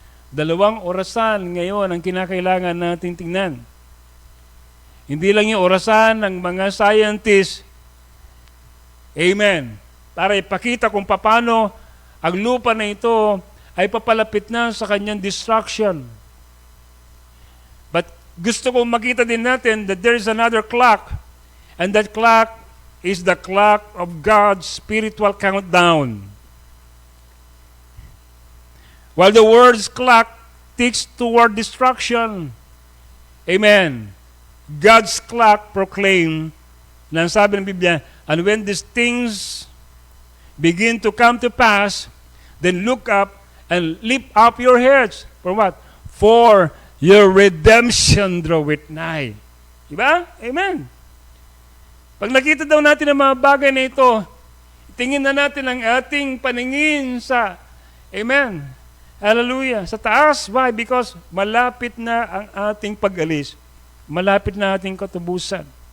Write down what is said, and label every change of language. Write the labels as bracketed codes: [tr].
[tl] Dalawang orasan ngayon ang kinakailangan natin tingnan. Hindi lang yung orasan ng mga scientists, amen, para ipakita kung paano ang lupa na ito ay papalapit na sa kanyang destruction. [en] But [tl] gusto kong makita din natin [en] that there is another clock, and that clock is the clock of God's spiritual countdown. While the world's clock ticks toward destruction, amen, God's clock proclaim, [tl] na sabi ng Biblia, [en] and when these things begin to come to pass, then look up and lift up your heads. For what? For your redemption draweth nigh. [tl] Diba? Amen. Pag nakita daw natin ang mga bagay na ito, tingin na natin ang ating paningin sa, amen, hallelujah, sa taas. [en] Why? Because [tl] malapit na ang ating pag-alis. Malapit na ating katubusan.